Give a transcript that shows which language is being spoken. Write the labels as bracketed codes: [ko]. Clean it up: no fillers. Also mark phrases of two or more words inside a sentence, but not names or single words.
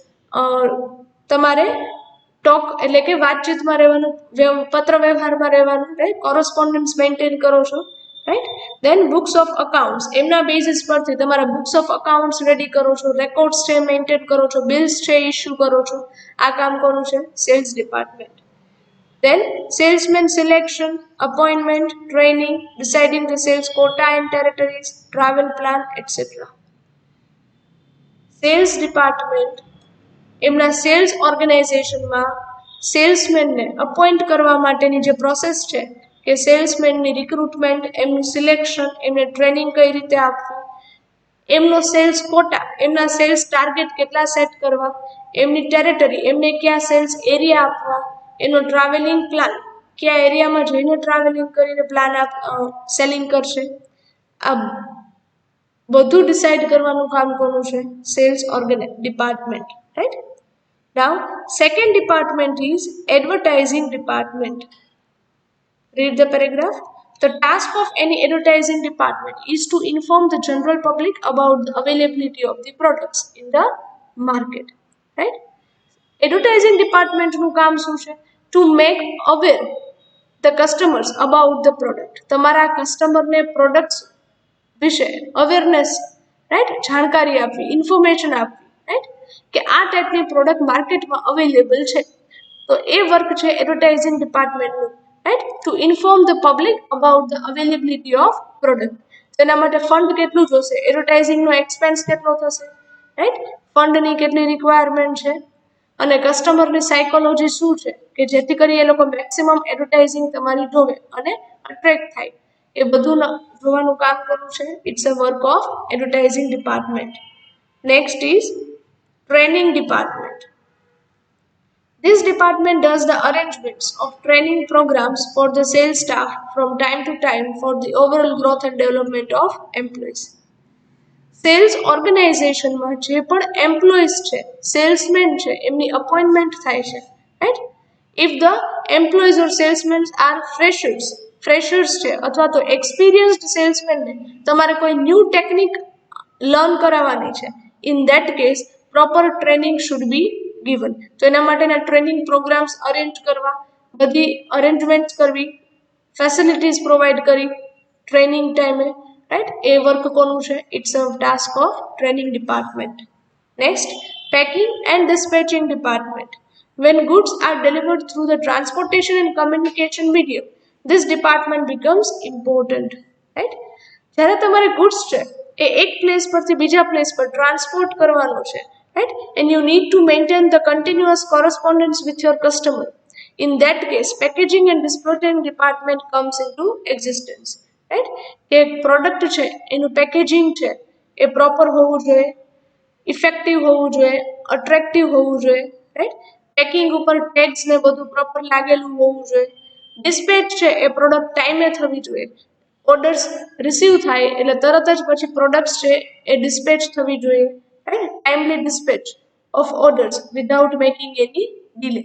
[gu] તમારે ટોક એટલે કે વાતચીતમાં રહેવાનું પત્ર વ્યવહારમાં રહેવાનું [en] right correspondence maintain [gu] કરો છો [en] right then books of accounts [gu] એમના બેઝિસ પરથી તમારા [en] books of accounts [gu] રેડી કરો છો રેકોર્ડ્સ છે મેન્ટેન કરો છો બિલ્સ છે ઇસ્યુ કરો છો આ કામ કોનું છે [en] sales department then salesman selection appointment training deciding the sales quota and territories travel plan etc sales department [gu] એમના સેલ્સ ઓર્ગેનાઇઝેશનમાં સેલ્સમેનને અપોઇન્ટ કરવા માટેની જે પ્રોસેસ છે કે સેલ્સમેનની રિક્રુટમેન્ટ એમનું સિલેક્શન એમને ટ્રેનિંગ કઈ રીતે આપવું એમનો [en] sales quota [gu] એમના [en] sales target [gu] કેટલા સેટ કરવા એમની ટેરેટરી એમને ક્યાં [en] sales area [gu] આપવા એનો [en] traveling plan [gu] કયા એરિયામાં જઈને ટ્રાવેલિંગ કરીને [en] plan selling [gu] કરશે આ બધું ડિસાઇડ કરવાનું કામ કોનું છે [en] sales department right now second department is advertising department read the paragraph the task of any advertising department is to inform the general public about the availability of the products in the market right advertising department [gu] નું કામ શું છે [en] to make aware the customers about the product [gu] તમારા કસ્ટમરને પ્રોડક્ટ્સ વિશે અવેરનેસ રાઈટ જાણકારી આપવી ઇન્ફોર્મેશન આપવી રાઈટ કે આ ટાઈપની પ્રોડક્ટ માર્કેટમાં અવેલેબલ છે તો એ વર્ક છે એડવર્ટાઇઝિંગ ડિપાર્ટમેન્ટનું [en] right to inform the public about the availability of product [gu] તેના માટે ફંડ કેટલું જોશે એડવર્ટાઇઝિંગનો એક્સપેન્સ કેટલો થશે રાઈટ ફંડની કેટલી રિક્વાયરમેન્ટ છે અને કસ્ટમરની સાયકોલોજી શું છે કે જેથી કરી એ લોકો મેક્સિમમ એડવર્ટાઇઝિંગ તમારી જોવે અને અટ્રેક્ટ થાય એ બધું જોવાનું કામ કરવું છે [en] it's a work of advertising department next is training department This department does the arrangements of training programs for the sales staff from time to time for the overall growth and development of employees. [gu] સેલ્સ ઓર્ગેનાઇઝેશનમાં જે પણ એમ્પ્લોઈઝ છે સેલ્સમેન છે એમની અપોઇન્ટમેન્ટ થાય છે રાઈટ [en] if the employees or salesman are freshers [gu] છે અથવા તો એક્સપિરિયન્સ્ડ સેલ્સમેનને તમારે કોઈ ન્યૂ ટેકનિક લર્ન કરાવવાની છે [en] in that case proper training should be given [gu] તો એના માટેના [en] training programs [gu] અરેન્જ કરવા બધી અરેન્જમેન્ટ કરવી ફેસિલિટીઝ પ્રોવાઈડ કરી ટ્રેનિંગ ટાઈમે રાઈટ એ વર્ક કોનું છે [en] it's a task of training department next packing and dispatching department when goods are delivered through the transportation and communication medium this department becomes important right [gu] જ્યારે તમારે ગુડ્સ છે એ એક પ્લેસ પરથી બીજા પ્લેસ પર ટ્રાન્સપોર્ટ કરવાનો છે, રાઈટ, [en] and you need to maintain the continuous correspondence with your customer. In that case, packaging and dispatching department comes into existence, right? [gu] કે પ્રોડક્ટ છે એનું પેકેજિંગ છે એ પ્રોપર હોવું જોઈએ, ઇફેક્ટિવ હોવું જોઈએ, અટ્રેક્ટિવ હોવું જોઈએ, રાઈટ, પેકિંગ ઉપર ટેગ્સ ને બધું પ્રોપર લાગેલું હોવું જોઈએ, ડિસ્પેચ છે એ પ્રોડક્ટ ટાઈમે થવી જોઈએ, ઓર્ડર્સ રિસીવ થાય એટલે તરત જ પછી પ્રોડક્ટ્સ છે એ ડિસ્પેચ થવી જોઈએ, રાઈટ, [en] timely dispatch of orders without making any delay.